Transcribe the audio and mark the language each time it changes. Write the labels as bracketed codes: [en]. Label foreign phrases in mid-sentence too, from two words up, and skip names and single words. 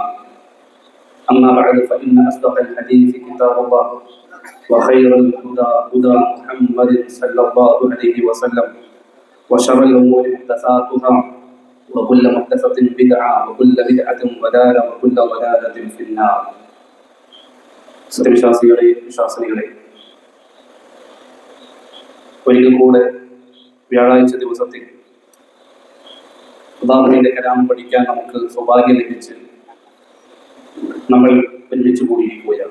[ar] أما بعد فإن أصدق الحديث كتاب الله وخير الهدى هدى محمد صلى الله عليه وسلم وشر الأمور محدثاتها وكل محدثة بدعة وكل بدعة ضلالة وكل ضلالة في النار. [ml] സത്യവിശ്വാസികളെ വിശ്വാസിനികളെ, ഒരിക്കൽ കൂടെ വ്യാഴാഴ്ച ദിവസത്തിൽ അല്ലാഹുവിന്റെ കലാം പഠിക്കാൻ നമുക്ക് സൗഭാഗ്യം ലഭിച്ച് നമ്മൾ ഒരുമിച്ച് കൂടിയിരിക്കുകയാണ്.